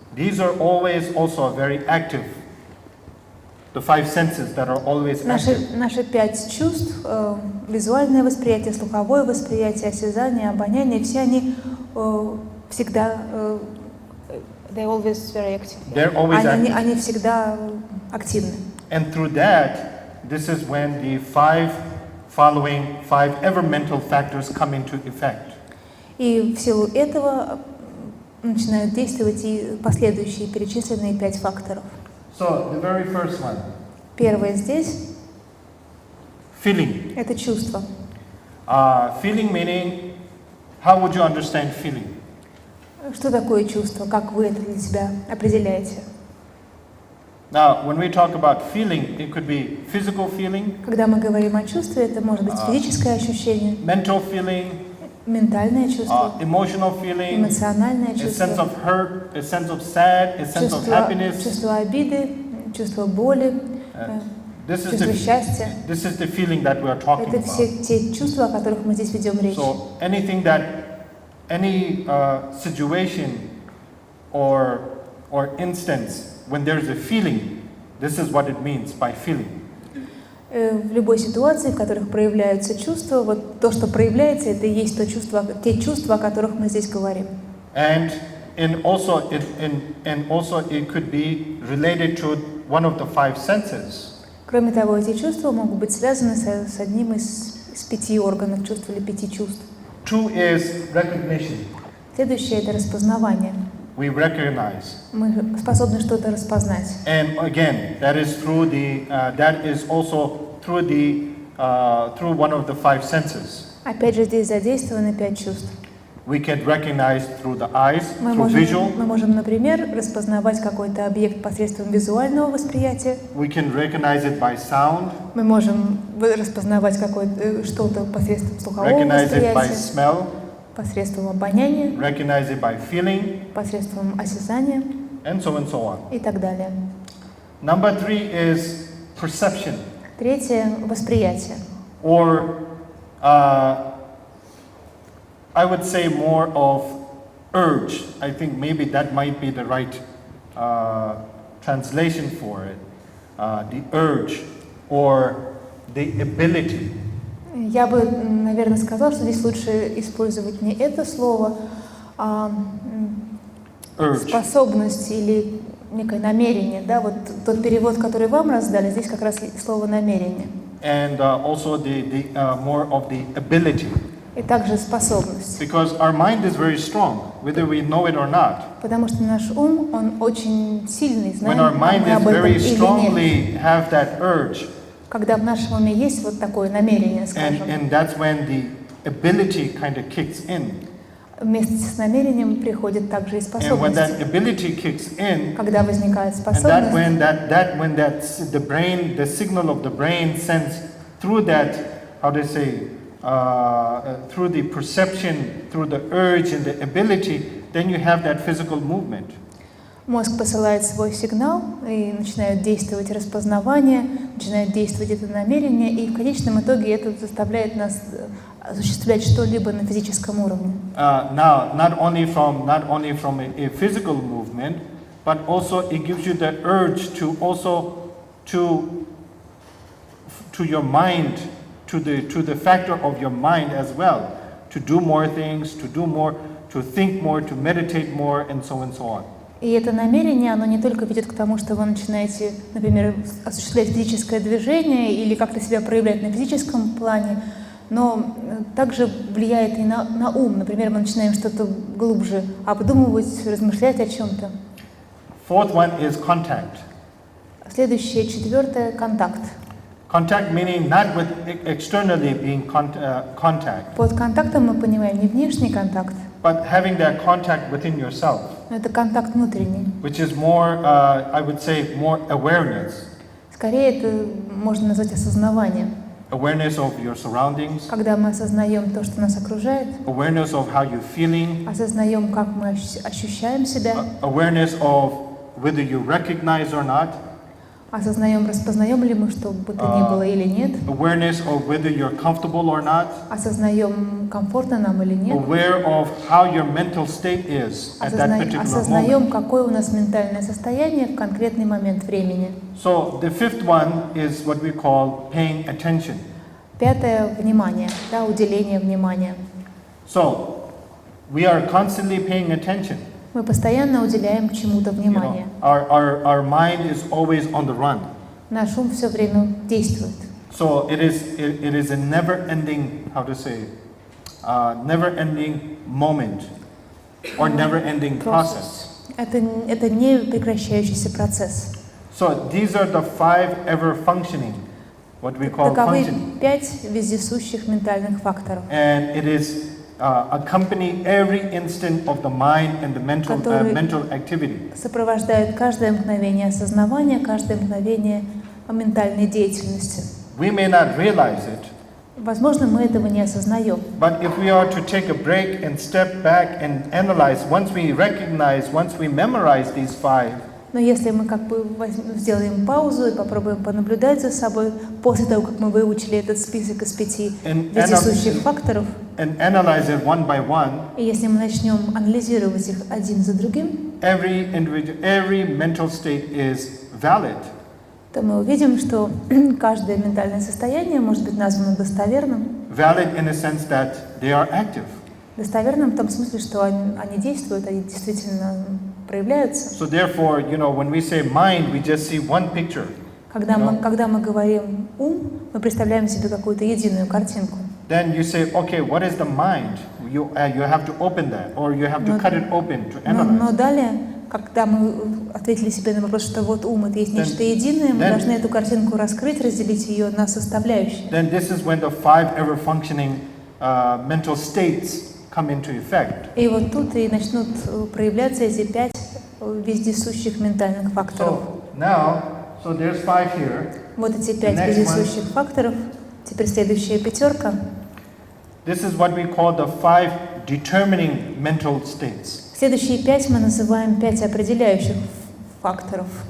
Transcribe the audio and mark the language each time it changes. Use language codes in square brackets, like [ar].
[en] These are always also very active. The 5 senses that are always active. [ru] Наши 5 чувств, визуальное восприятие, слуховое восприятие, осязание, обоняние, все они всегда, [en] they're always very active. They're always active. [ru] Они всегда активны. [en] And through that, this is when the 5 ever mental factors come into effect. [ru] И в силу этого начинают действовать и последующие перечисленные 5 факторов. [en] So the very first one. [ru] Первое здесь. [en] Feeling. [ru] Это чувство. [en] Feeling meaning, how would you understand feeling? [ru] Что такое чувство? Как вы это для себя определяете? [en] Now, when we talk about feeling, it could be physical feeling. [ru] Когда мы говорим о чувстве, это может быть физическое ощущение, [en] mental feeling, [ru] ментальное чувство, [en] emotional feeling, [ru] эмоциональное [en] a sense [ru] чувство, [en] of hurt, a sense of sad, a sense of happiness. [ru] чувство обиды, чувство боли, чувство счастья. [en] This is the feeling that we are talking [ru] Это [en] about. [ru] все те чувства, о которых мы здесь ведем речь. [en] So any situation or instance when there is a feeling, this is what it means by feeling. [ru] В любой ситуации, в которых проявляются чувства, вот то, что проявляется, это и есть те чувства, о которых мы здесь говорим. [en] And also it could be related to one of the 5 senses. [ru] Кроме того, эти чувства могут быть связаны с одним из 5 органов чувств или 5 чувств. [en] 2 is recognition. [ru] Следующее — это распознавание. [en] We recognize. [ru] Мы способны что-то распознать. [en] And again, that is also through one of the 5 senses. [ru] Опять же, здесь задействованы 5 чувств. [en] We can recognize through the eyes, through visual. [ru] Мы можем, например, распознавать какой-то объект посредством визуального восприятия. [en] We can recognize it by sound. [ru] Мы можем распознавать что-то посредством слухового [en] Recognize it by [ru] восприятия, [en] smell. [ru] посредством обоняния, [en] Recognize it by feeling. [ru] посредством осязания [en] And so on. [ru] и так далее. [en] Number 3 is perception. [ru] Третье — восприятие. [en] Or I would say more of urge. I think maybe that might be the right translation for it. The urge or the ability. [ru] Я бы, наверное, сказала, что здесь лучше использовать не это слово, а способность или некое намерение. Да? Вот тот перевод, который вам раздали, здесь как раз слово намерение. [en] And also the more of the ability. [ru] И также способность. [en] Because our mind is very strong, whether we know it or not. [ru] Потому что наш ум, он очень сильный, знаем [en] When our mind [ru] мы [en] is [ru] об этом [en] very [ru] или [en] strongly [ru] нет. [en] have that urge. [ru] Когда в нашем уме есть вот такое намерение, скажем. [en] And that's when the ability kind of kicks in. [ru] Вместе с намерением приходит также и [en] And when that [ru] способность. [en] ability kicks in, [ru] Когда возникает [en] and [ru] способность, [en] the signal of the brain sends through that, how do you say, through the perception, through the urge and the ability, then you have that physical movement. [ru] мозг посылает свой сигнал, и начинает действовать распознавание, начинает действовать это намерение, и в конечном итоге это заставляет нас осуществлять что-либо на физическом уровне. [en] Now, not only from a physical movement, but also it gives you the urge to your mind, to the factor of your mind as well, to do more things, to think more, to meditate more, and so on. [ru] И это намерение, оно не только ведет к тому, что вы начинаете, например, осуществлять физическое движение или как-то себя проявлять на физическом плане, но также влияет и на ум. Например, мы начинаем что-то глубже обдумывать, размышлять о чем-то. [en] Fourth one is contact. [ru] Следующее, четвертое — контакт. [en] Contact meaning not with externally being contact, [ru] Под контактом мы понимаем не внешний контакт, [en] but having that contact within yourself, [ru] но это контакт внутренний. [en] which is more, I would say, more awareness. [ru] Скорее это можно назвать осознаванием. [en] Awareness of your surroundings, [ru] Когда мы осознаем то, что нас окружает, [en] awareness of how you're feeling, [ru] осознаем, как мы ощущаем себя, [en] awareness of whether you recognize or not, [ru] осознаем, распознаем ли мы что бы то ни было или нет, [en] awareness of whether you're comfortable or not, [ru] осознаем, комфортно нам или нет, [en] aware of how your mental state is at that particular [ru] осознаем, [en] moment. [ru] какое у нас ментальное состояние в конкретный момент времени. [en] So the fifth one is what we call paying attention. [ru] Пятое — внимание, да, уделение внимания. [en] So we are constantly paying attention. [ru] Мы постоянно уделяем чему-то [en] You know, [ru] внимание. [en] our mind is always on the run. [ru] Наш ум все время действует. [en] So it is a never-ending, how to say, never-ending moment or never-ending process. [ru] Это не прекращающийся процесс. [en] So these are the 5 ever-functioning, what we call [ru] Таковы [en] functioning. [ru] 5 вездесущих ментальных факторов, [en] And it is accompany every instant of the mind and the mental activity. [ru] сопровождают каждое мгновение осознавания, каждое мгновение ментальной деятельности. [en] We may not realize it, [ru] Возможно, мы этого не осознаем. [en] but if we are to take a break and step back and analyze, once we recognize, once we memorize these 5, [ru] Но если мы как бы сделаем паузу и попробуем понаблюдать за собой, после того, как мы выучили этот список из 5 вездесущих факторов, [en] and analyze it one by one, [ru] и если мы начнем анализировать их один за другим, [en] every mental state is valid. [ru] то мы увидим, что каждое ментальное состояние может быть названо достоверным. [en] Valid in a sense that they are active. [ru] Достоверным в том смысле, что они действуют, они действительно проявляются. [en] So therefore, when we say mind, we just see one picture. [ru] Когда мы говорим ум, мы представляем себе какую-то единую картинку. [en] Then you say, okay, what is the mind? You have to open that, or you have to cut it open to analyze. [ru] Но далее, когда мы ответили себе на вопрос, что вот ум — это есть нечто единое, мы должны эту картинку раскрыть, разделить ее на составляющие. [en] Then this is when the 5 ever-functioning mental states come into effect. [ru] И вот тут и начнут проявляться эти 5 вездесущих ментальных факторов. [en] So there's 5 here. [ru] Вот эти 5 вездесущих факторов. Теперь следующая 5. [en] This is what we call the 5 determining mental states. [ru] Следующие 5 мы называем 5 определяющих факторов.